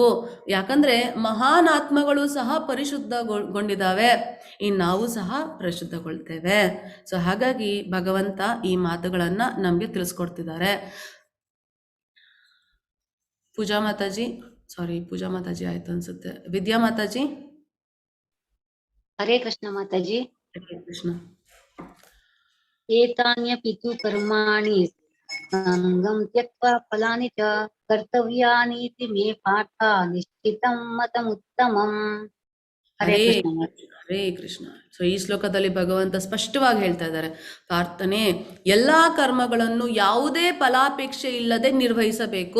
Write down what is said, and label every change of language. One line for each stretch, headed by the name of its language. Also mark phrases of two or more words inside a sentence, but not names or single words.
Kannada: ಯಾಕಂದರೆ ಮಹಾನ್ ಆತ್ಮಗಳು ಸಹ ಪರಿಶುದ್ಧಗೊಂಡಿದ್ದಾವೆ, ಇನ್ನು ನಾವು ಸಹ ಪರಿಶುದ್ಧಗೊಳ್ತೇವೆ. ಸೊ ಹಾಗಾಗಿ ಭಗವಂತ ಈ ಮಾತುಗಳನ್ನು ನಮಗೆ ತಿಳಿಸ್ಕೊಡ್ತಿದ್ದಾರೆ. ಪೂಜಾ ಮಾತಾಜಿ ಆಯ್ತು ಅನ್ಸುತ್ತೆ. ವಿದ್ಯಾ ಮಾತಾಜಿ. ಹರೇ ಕೃಷ್ಣ ಮಾತಾಜಿ. ಹರೇ ಕೃಷ್ಣ.
Sanskrit: ಏತಾನ್ಯಪಿತು ಕರ್ಮಾಣಿ ಸಂಗಂ ತ್ಯಕ್ತ್ವಾ ಫಲಾನಿ ಚ ಕರ್ತವ್ಯಾನೀತಿ ಮೇ ಪಾಠ ನಿಶ್ಚಿತಂ ಮತಮುತ್ತಮಂ.
Kannada: ಹರೇ ಕೃಷ್ಣ. ಹರೇ ಕೃಷ್ಣ. ಸೊ ಈ ಶ್ಲೋಕದಲ್ಲಿ ಭಗವಂತ ಸ್ಪಷ್ಟವಾಗಿ ಹೇಳ್ತಾ ಇದ್ದಾರೆ, ಪ್ರಾರ್ಥನೆ ಎಲ್ಲಾ ಕರ್ಮಗಳನ್ನು ಯಾವುದೇ ಫಲಾಪೇಕ್ಷೆ ಇಲ್ಲದೆ ನಿರ್ವಹಿಸಬೇಕು.